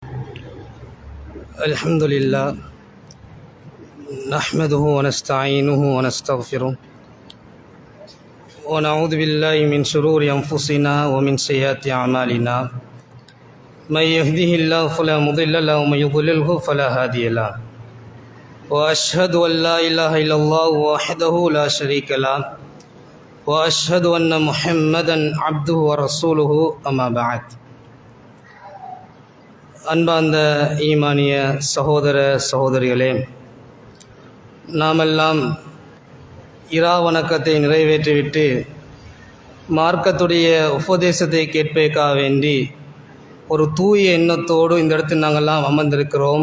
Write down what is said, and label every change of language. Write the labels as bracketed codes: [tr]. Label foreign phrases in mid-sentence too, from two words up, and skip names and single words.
[ar] الحمد لله نحمده ونستعينه ونستغفره ونعوذ بالله من شرور أنفسنا ومن سيئات أعمالنا من يهده الله فلا مضل له ومن يضلله فلا هادي له وأشهد أن لا إله إلا الله وحده لا شريك له وأشهد أن محمدا عبده ورسوله أما بعد. [ta] அன்பார்ந்த ஈமானிய சகோதர சகோதரிகளே, நாமெல்லாம் இரா வணக்கத்தை நிறைவேற்றிவிட்டு மார்க்கத்துடைய உபதேசத்தை கேட்பதற்காக வேண்டி ஒரு தூய எண்ணத்தோடு இந்த இடத்தில் நாங்கள்லாம் அமர்ந்திருக்கிறோம்.